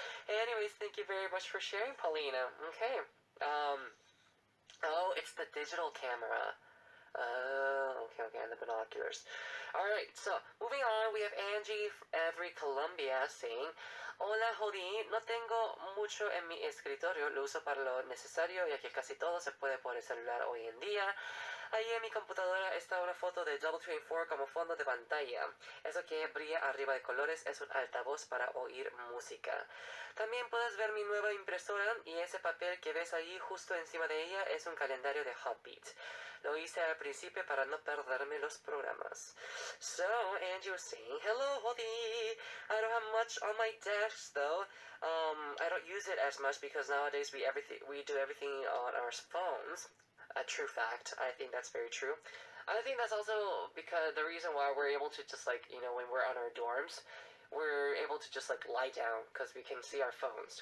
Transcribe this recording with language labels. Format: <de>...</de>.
<en>Anyways, thank you very much for sharing, Paulina. Okay. Oh, it's the digital camera. Okay, and the binoculars. Alright, so moving on, we have Angie, every Columbia, saying,</en> <es>Hola, Jody. No tengo mucho en mi escritorio. Lo uso para lo necesario, ya que casi todo se puede por el celular hoy en día. Ahí en mi computadora está una foto de Double Train 4 como fondo de pantalla. Eso que brilla arriba de colores es un altavoz para oír música. También puedes ver mi nueva impresora y ese papel que ves ahí justo encima de ella es un calendario de HOTBEAT. Lo hice al principio para no perderme los programas.</es> <en>So, Angie was saying, hello, Hodi. I don't have much on my desk though. I don't use it as much because nowadays we do everything on our phones. A true fact. I think that's very true. I think that's also because the reason why we're able to just like, you know, when we're on our dorms, we're able to just like lie down because we can see our phones.</en>